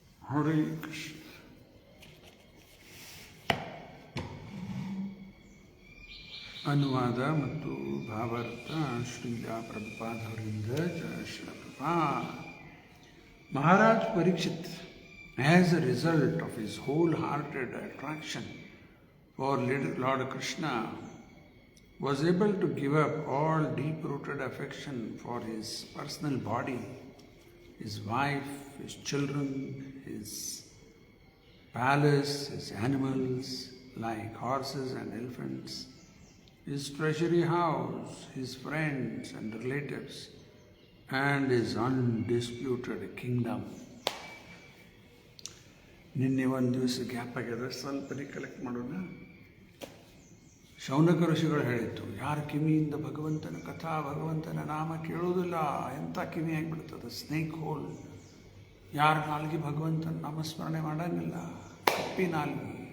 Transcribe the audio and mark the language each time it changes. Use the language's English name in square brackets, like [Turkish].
[Kannada] ಹರೇ ಕೃಷ್ಣ. ಅನುವಾದ ಮತ್ತು ಭಾವಾರ್ಥ ಶ್ರೀಲಾ ಪ್ರಭುಪಾದವರಿಂದ. ಜಯ Shri Prabhupada. [English] Maharaj Parikshit, as a result of his wholehearted attraction for Lord Krishna, was able to give up all deep-rooted affection for his personal body, his wife, his children, his palace, his animals like horses and elephants, his treasury house, his friends and relatives, and his undisputed kingdom. [Kannada] ನಿನ್ನೆ ಒಂದು ದಿವಸ gap ಆಗ್ಯದ, ಸ್ವಲ್ಪ recollect ಮಾಡೋಣ. ಶೌನಕ ಋಷಿಗಳು ಹೇಳಿತ್ತು, ಯಾರ ಕಿವಿಯಿಂದ ಭಗವಂತನ ಕಥಾ ಭಗವಂತನ ನಾಮ ಕೇಳೋದಿಲ್ಲ ಎಂಥ ಕಿವಿ ಆಗಿಬಿಡ್ತದೆ, ಸ್ನೇಕ್ ಹೋಲ್. ಯಾರ ನಾಲ್ಗೆ ಭಗವಂತನ ನಾಮಸ್ಮರಣೆ ಮಾಡೋಂಗಿಲ್ಲ, ಕಪ್ಪಿ ನಾಲ್ಗೆ.